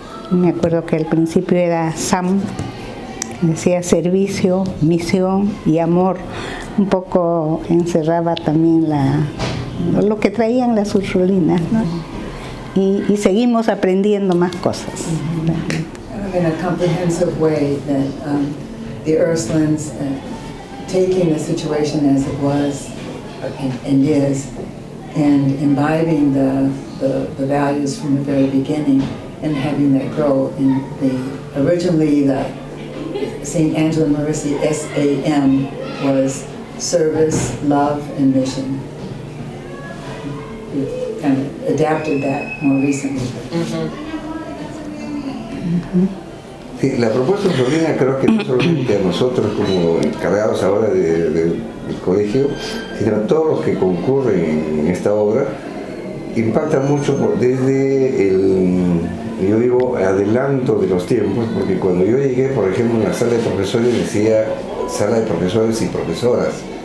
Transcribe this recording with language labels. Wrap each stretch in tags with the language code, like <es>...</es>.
<es>Me acuerdo que al principio era SAM, decía servicio, misión y amor. Un poco encerraba también lo que traían las Ursulinas, ¿no? Y seguimos aprendiendo más cosas.</es> <en>In a comprehensive way that the Ursulines, taking the situation as it was and is, and imbibing the values from the very beginning and having that grow in originally the St. Angela Mercy SAM was service, love, and mission. We've kind of adapted that more recently.</en> <es>Sí, la propuesta Ursulina creo que no solamente a nosotros como encargados ahora del colegio, sino a todos los que concurren en esta obra, impacta mucho desde yo digo, adelanto de los tiempos, porque cuando yo llegué, por ejemplo, en la sala de profesores decía sala de profesores y profesoras.</es>